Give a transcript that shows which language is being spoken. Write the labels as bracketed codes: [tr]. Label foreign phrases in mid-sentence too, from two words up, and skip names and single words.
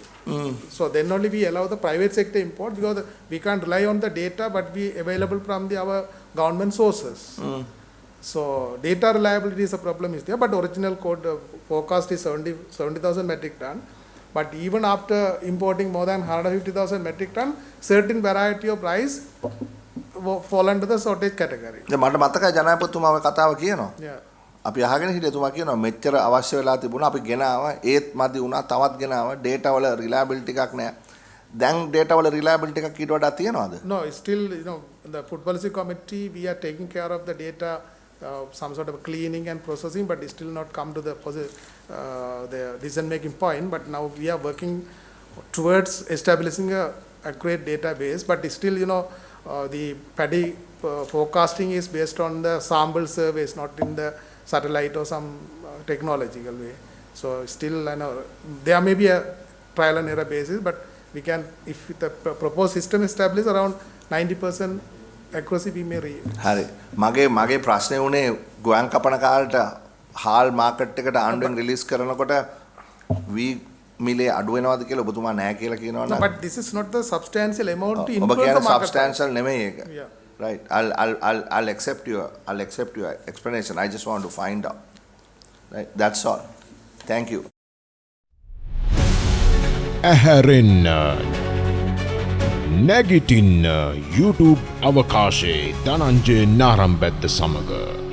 [en] So then only we allow the private sector import, because we can't rely on the data, but we available from our government sources. So data reliability is a problem is there, but original code forecast is 70,000 metric ton. But even after importing more than 150,000 metric ton, certain variety of rice fall under the shortage category. [si] මට මතකයි ජනාධිපතිතුමාව කතාව කියනවා. [en] Yeah. [si] අපි අහගෙන හිටිය තුමා කියනවා මෙච්චර අවශ්‍ය වෙලා තිබුණා අපි ගෙනාවා ඒත් මදි වුණා තවත් ගෙනාවා data වල reliability එකක් නැහැ. දැන් data වල reliability එකක් ඊට වඩා තියෙනවද? [en] No, still the food policy committee we are taking care of the data, some sort of cleaning and processing, but it still not come to the decision making point. But now we are working towards establishing a accurate database, but still the paddy forecasting is based on the sample surveys, not in the satellite or some technological way. So still there may be a trial and error basis, but we can, if the proposed system established around 90% accuracy we may reach. [si] හරි. මගේ ප්‍රශ්නේ උනේ ගෝයන් කපන කාලේට හාල් මාකට් එකට ආණ්ඩුවෙන් රිලීස් කරනකොට වී මිලේ අඩු වෙනවද කියලා ඔබතුමා නැහැ කියලා කියනවනේ. [en] No, but this is not the substantial amount to [si] ඔබ [en] influence [si] කියන්නේ [en] the market. [si] substantial නෙමෙයි ඒක. [en] Yeah. Right. I'll accept your explanation. I just want to find out. Right. That's all. Thank you. [si] ඇහැරෙන්න නැගිටින්න YouTube අවකාශයේ ධනංජය නාරම්බැද්ද සමග